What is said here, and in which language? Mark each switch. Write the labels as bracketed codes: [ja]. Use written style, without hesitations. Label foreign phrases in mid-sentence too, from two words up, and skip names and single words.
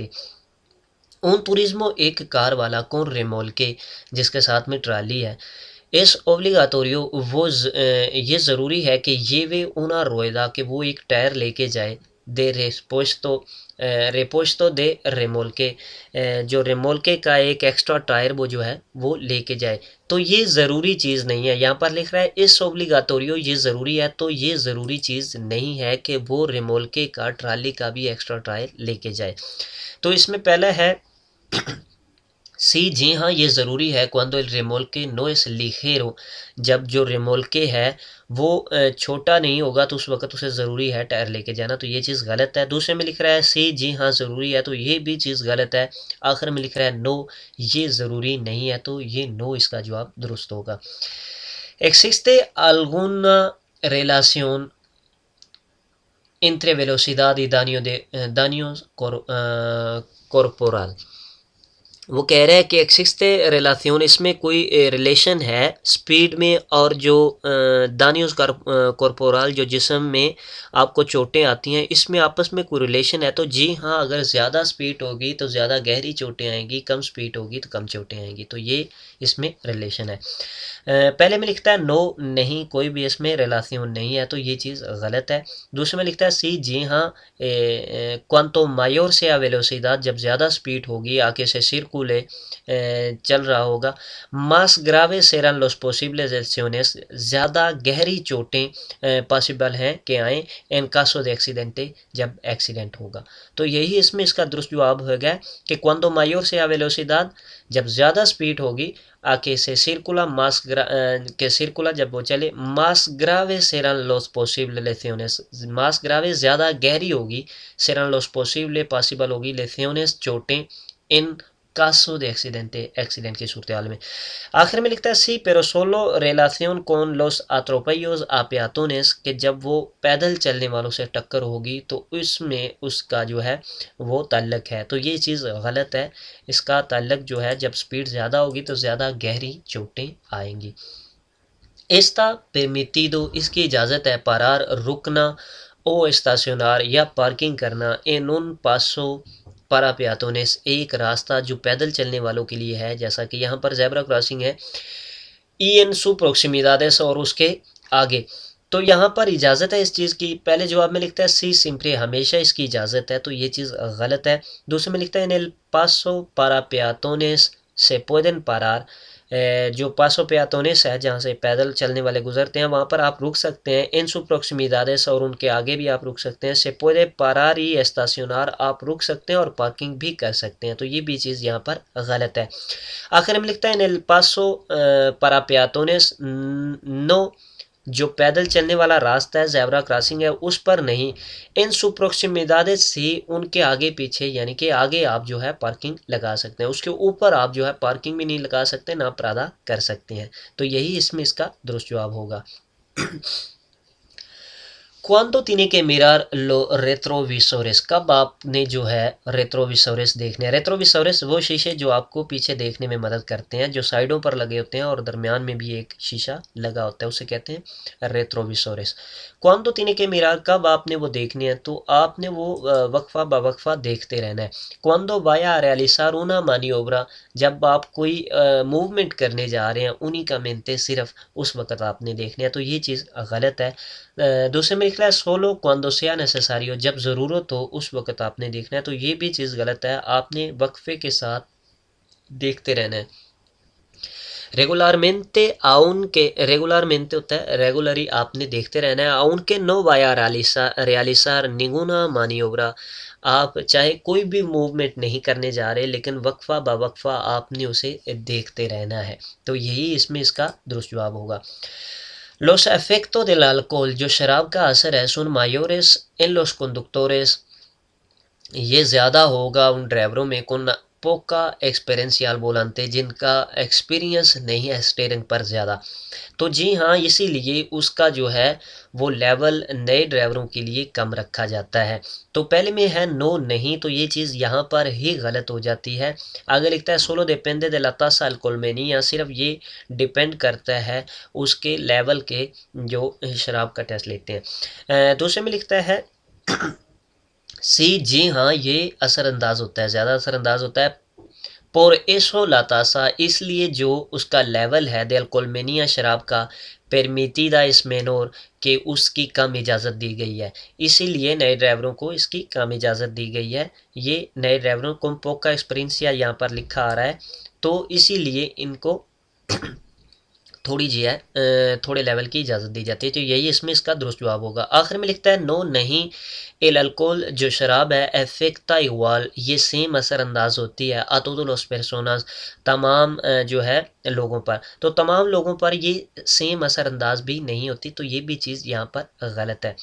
[es] un turismo, [ur] ایک کار والا، [es] con remolque, [ur] جس کے ساتھ میں ٹرالی ہے، [es] es obligatorio, [ur] وہ یہ ضروری ہے کہ یہ وہ [es] una rueda, [ur] کہ وہ ایک ٹائر لے کے جائے، [es] de repuesto de remolque, [ur] جو ریمولکے کا ایک [en] extra tire [ur] وہ جو ہے وہ لے کے جائے۔ تو یہ ضروری چیز نہیں ہے، یہاں پر لکھ رہا ہے [es] es obligatorio, [ur] یہ ضروری ہے، تو یہ ضروری چیز نہیں ہے کہ وہ ریمولکے کا، ٹرالی کا بھی [en] extra tire [ur] لے کے جائے۔ تو اس میں پہلا ہے سی جی ہاں یہ ضروری ہے [es] cuando el remolque no es ligero [ur] جب جو ریمولکے ہے وہ چھوٹا نہیں ہوگا تو اس وقت اسے ضروری ہے ٹائر لے کے جانا، تو یہ چیز غلط ہے۔ دوسرے میں لکھ رہا ہے سی جی ہاں ضروری ہے، تو یہ بھی چیز غلط ہے۔ آخر میں لکھ رہا ہے نو یہ ضروری نہیں ہے، تو یہ نو اس کا جواب درست ہوگا۔ [es] existe alguna relación entre velocidad y daños corporal۔ [ur] وہ کہہ رہے ہیں کہ [es] existe relación [ur] اس میں کوئی ریلیشن ہے سپیڈ میں اور جو [es] daños corporal [ur] جو جسم میں آپ کو چوٹیں آتی ہیں اس میں آپس میں کوئی ریلیشن ہے، تو جی ہاں اگر زیادہ سپیڈ ہوگی تو زیادہ گہری چوٹیں آئیں گی، کم سپیڈ ہوگی تو کم چوٹیں آئیں گی، تو یہ اس میں ریلیشن ہے۔ پہلے میں لکھتا ہے نو نہیں کوئی بھی اس میں ریلاسیون نہیں ہے، تو یہ چیز غلط ہے۔ دوسرے میں لکھتا ہے سی جی ہاں [es] cuanto mayor sea velocidad [ur] جب زیادہ سپیڈ ہوگی آگے سے سرکولے چل رہا ہوگا [es] más graves serán los posibles lesiones [ur] زیادہ گہری چوٹیں پاسبل ہیں کہ آئیں [es] en caso de accidente [ur] جب ایکسیڈنٹ ہوگا، تو یہی اس میں اس کا درست جواب ہو گیا کہ [es] cuando mayor sea velocidad [ur] جب زیادہ سپیڈ ہوگی آگے سے سرکولا کہ سرکولا جب وہ چلے [es] más graves serán los posibles lesiones más graves [ur] زیادہ گہری ہوگی [es] serán los posibles [ur] possible ہوگی lesiones چوٹیں [es] en caso de accidente [ur] ایکسیڈنٹ کی صورتحال میں۔ آخر میں لکھتا ہے سی [es] pero solo relación con los atropellos a peatones [ur] کہ جب وہ پیدل چلنے والوں سے ٹکر ہوگی تو اس میں اس کا جو ہے وہ تعلق ہے، تو یہ چیز غلط ہے۔ اس کا تعلق جو ہے جب سپیڈ زیادہ ہوگی تو زیادہ گہری چوٹیں آئیں گی۔ [es] Está permitido [ur] اس کی اجازت ہے parar رکنا [es] o estacionar [ur] یا پارکنگ کرنا [es] en un paso para peatones [ur] ایک راستہ جو پیدل چلنے والوں کے لیے ہے، جیسا کہ یہاں پر [en] zebra crossing [ur] ہے [es] y en su proximidades [ur] اور اس کے آگے، تو یہاں پر اجازت ہے اس چیز کی۔ پہلے جواب میں لکھتا ہے [es] sí siempre [ur] ہمیشہ اس کی اجازت ہے، تو یہ چیز غلط ہے۔ دوسرے میں لکھتا ہے [es] en el paso para peatones se pueden parar [ur] جو [es] paso peatones [ur] ہے جہاں سے پیدل چلنے والے گزرتے ہیں وہاں پر آپ رک سکتے ہیں، [es] en su proximidades [ur] اور ان کے آگے بھی آپ رک سکتے ہیں، [es] se puede parar y estacionar [ur] آپ رک سکتے ہیں اور پارکنگ بھی کر سکتے ہیں، تو یہ بھی چیز یہاں پر غلط ہے۔ آخر میں لکھتا ہے [es] en el paso para peatones no [ur] جو پیدل چلنے والا راستہ ہے [en] zebra crossing [ur] ہے اس پر نہیں، [es] en su proximidades [ur] سے ان کے آگے پیچھے یعنی کہ آگے آپ جو ہے پارکنگ لگا سکتے ہیں، اس کے اوپر آپ جو ہے پارکنگ بھی نہیں لگا سکتے نہ پرادہ کر سکتے ہیں، تو یہی اس میں اس کا درست جواب ہوگا۔ [es] cuando tiene que mirar los retrovisores [ur] کب آپ نے جو ہے ریٹروویسورس دیکھنے ہیں؟ ریٹروویسورس وہ شیشے جو آپ کو پیچھے دیکھنے میں مدد کرتے ہیں، جو سائڈوں پر لگے ہوتے ہیں اور درمیان میں بھی ایک شیشہ لگا ہوتا ہے، اسے کہتے ہیں ریٹروویسورس۔ [es] cuando tiene que mirar [ur] کب آپ نے وہ دیکھنے ہیں؟ تو آپ نے وہ وقفہ بہ وقفہ دیکھتے رہنا ہے۔ [es] cuando vaya a realizar una maniobra [ur] جب آپ کوئی موومنٹ کرنے جا رہے ہیں únicamente صرف اس وقت آپ نے دیکھنے ہیں، تو یہ چیز غلط ہے۔ دوسرے میں لکھ رہا ہے [es] solo cuando sea necesario [ur] جب ضرورت ہو اس وقت آپ نے دیکھنا ہے، تو یہ بھی چیز غلط ہے، آپ نے وقفے کے ساتھ دیکھتے رہنا ہے۔ [es] regularmente regularmente [ur] ہوتا ہے ریگولری آپ نے دیکھتے رہنا ہے۔ [es] aunque no vaya a realizar ninguna maniobra [ur] آپ چاہے کوئی بھی موومنٹ نہیں کرنے جا رہے لیکن وقفہ بہ وقفہ آپ نے اسے دیکھتے رہنا ہے، تو یہی اس میں اس کا درست جواب ہوگا۔ [es] los efectos del alcohol [ur] جو شراب کا اثر ہے [es] son mayores en los conductores [ur] یہ زیادہ ہوگا ان ڈرائیوروں میں [es] con poca experiencia al volante [ur] جن کا ایکسپیرینس نہیں ہے اسٹیئرنگ پر زیادہ، تو جی ہاں اسی لیے اس کا جو ہے وہ لیول نئے ڈرائیوروں کے لیے کم رکھا جاتا ہے۔ تو پہلے میں ہے نو نہیں، تو یہ چیز یہاں پر ہی غلط ہو جاتی ہے۔ آگے لکھتا ہے [es] solo depende de la tasa alcoholmenia [ur] صرف یہ ڈیپینڈ کرتا ہے اس کے لیول کے جو شراب کا ٹیسٹ لیتے ہیں۔ دوسرے میں لکھتا ہے سی جی ہاں یہ اثر انداز ہوتا ہے، زیادہ اثر انداز ہوتا ہے [es] por eso la tasa [ur] اس لیے جو اس کا لیول ہے [es] de alcoholmenia [ur] شراب کا [es] permitida es menor [ur] کہ اس کی کم اجازت دی گئی ہے، اسی لیے نئے ڈرائیوروں کو اس کی کم اجازت دی گئی ہے۔ یہ نئے ڈرائیوروں کو [es] poca experiencia [ur] یہاں پر لکھا آ رہا ہے، تو اسی لیے ان کو تھوڑی جی ہے تھوڑے لیول کی اجازت دی جاتی ہے، تو یہی اس میں اس کا درست جواب ہوگا۔ آخر میں لکھتا ہے نو نہیں الالکول جو شراب ہے [es] afecta igual [ur] یہ سیم اثر انداز ہوتی ہے [es] a todo los personas [ur] تمام جو ہے لوگوں پر، تو تمام لوگوں پر یہ سیم اثر انداز بھی نہیں ہوتی، تو یہ بھی چیز یہاں پر غلط ہے۔